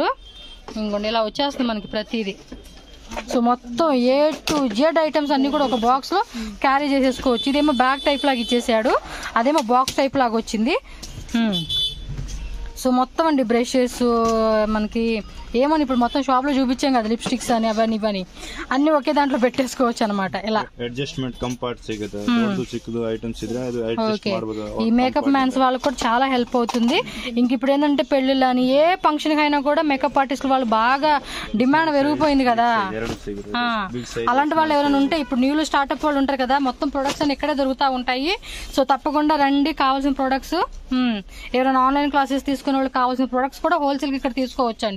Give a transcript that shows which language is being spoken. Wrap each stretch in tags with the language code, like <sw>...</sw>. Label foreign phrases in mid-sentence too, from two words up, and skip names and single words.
<te>ఇంకోండి ఇలా వచ్చేస్తుంది మనకి ప్రతిదీ. సో మొత్తం</te> <en>A to Z</en> <te>ఐటమ్స్ అన్ని కూడా ఒక బాక్స్ లో క్యారీ చేసేసుకోవచ్చు. ఇదేమో</te> <en>bag type</en> <te>లాగా ఇచ్చేసాడు, అదేమో</te> <en>box type</en> <te>లాగా వచ్చింది. సో మొత్తం అండి బ్రషెస్ మనకి ఏమని ఇప్పుడు మొత్తం షాప్ లో చూపించాం కదా, లిప్స్టిక్స్ అని అవన్నీ ఇవన్నీ అన్ని ఒకే దాంట్లో పెట్టేసుకోవచ్చు అనమాట. ఇలా</te> <en>adjustment compart</en> <kn>ಸಿಗುತ್ತೆ, ದೊಡ್ಡದು ಚಿಕ್ಕದು ಐಟಮ್ಸ್ ಇದ್ರೆ ಅದು ಅಡ್ಜಸ್ಟ್ ಮಾಡಬಹುದು.</kn> <te>ఈ</te> <en>makeup mans</en> <te>వాళ్ళకి కూడా చాలా హెల్ప్ అవుతుంది. ఇంక ఇప్పుడు ఏంటంటే పెళ్లిళ్ళు అని ఏ ఫంక్షన్ అయినా కూడా మేకప్ ఆర్టిస్టులు వాళ్ళు బాగా డిమాండ్ పెరిగిపోయింది కదా. అలాంటి వాళ్ళు ఎవరైనా ఉంటే ఇప్పుడు న్యూలో స్టార్ట్అప్ వాళ్ళు ఉంటారు కదా, మొత్తం ప్రొడక్ట్స్ అని ఇక్కడే దొరుకుతూ ఉంటాయి. సో తప్పకుండా రండి, కావాల్సిన ప్రొడక్ట్స్ ఎవరైనా</te> <en>online classes</en> <te>తీసుకునే వాళ్ళు కావాల్సిన ప్రొడక్ట్స్ కూడా హోల్సేల్ కి ఇక్కడ తీసుకోవచ్చు అండి.</te>